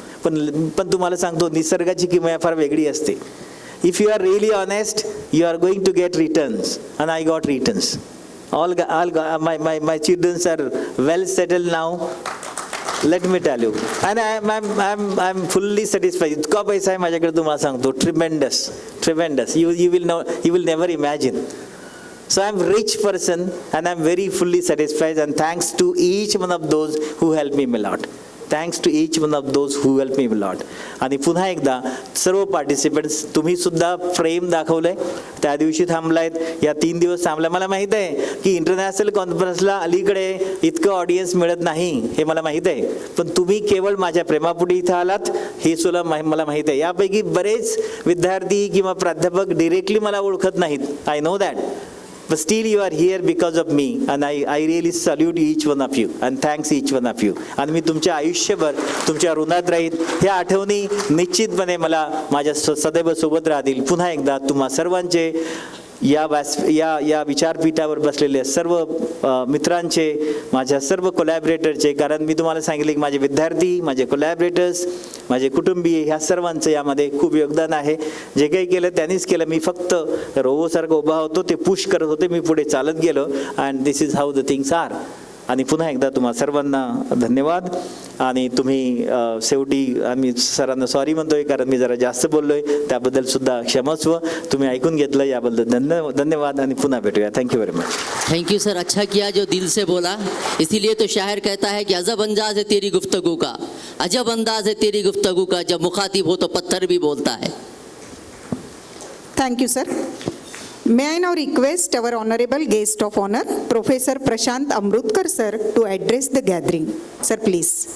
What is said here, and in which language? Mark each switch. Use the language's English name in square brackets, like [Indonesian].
[Marathi] पण तुम्हाला सांगतो निसर्गाची किमया फार वेगळी असते. [English] If you are really honest, you are going to get returns, and I got returns. All my childrens are well settled now. Let me tell you, and I am fully satisfied. [Marathi] इतका पैसा आहे माझ्याकडे तुम्हाला सांगतो, tremendous. [English] You will never imagine. So I am rich person and I am very fully satisfied, and thanks to each one of those who helped me a lot. Thanks to each one of those who helped me a lot. [Marathi] आणि पुन्हा एकदा सर्व participants, तुम्ही सुद्धा प्रेम दाखवलंय. त्या दिवशी थांबलायत, या 3 दिवस थांबलाय. मला माहित आहे की इंटरनॅशनल कॉन्फरन्सला अलीकडे इतकं ऑडियन्स मिळत नाही, हे मला माहित आहे. पण तुम्ही केवळ माझ्या प्रेमापोटी इथं आलात हे सुद्धा मला माहित आहे. यापैकी बरेच विद्यार्थी किंवा प्राध्यापक डिरेक्टली मला ओळखत नाहीत. [English] I know that. But still you are here because of me, and I really salute each one of you and thanks each one of you. [Marathi] आणि मी तुमच्या आयुष्यभर तुमच्या ऋणात राहील. ह्या आठवणी निश्चितपणे मला माझ्या सदैव सोबत राहतील. पुन्हा एकदा तुम्हा सर्वांचे या विचारपीठावर बसलेले सर्व मित्रांचे, माझ्या सर्व कोलॅबरेटरचे, कारण मी तुम्हाला सांगितले की माझे विद्यार्थी, माझे कोलॅबरेटर्स, माझे कुटुंबीय, ह्या सर्वांचं यामध्ये खूप योगदान आहे. जे काही केलं त्यांनीच केलं. मी फक्त रोबोसारखं उभा होतो, ते पुश करत होते, मी पुढे चालत गेलो. [English] And this is how the things are. [Marathi] आणि पुन्हा एकदा तुम्हा सर्वांना धन्यवाद. आणि तुम्ही शेवटी आम्ही सरांना सॉरी म्हणतोय कारण मी जरा जास्त बोललोय, त्याबद्दल सुद्धा क्षमस्व. तुम्ही ऐकून घेतलं याबद्दल धन्यवाद आणि पुन्हा भेटूया. [English] Thank you very much. Thank you sir, [Hindi] अच्छा किया जो दिल से बोला. इसीलिए तो शायर कहता है कि अजब अंदाज है तेरी गुफ्तगू का, अजब अंदाज है तेरी गुफ्तगू का, जब मुखातिब हो तो पत्थर भी बोलता है. [English] Thank you, sir. May I now request our honorable guest of honor, Professor Prashant Amrutkar, sir, to address the gathering. Sir, please.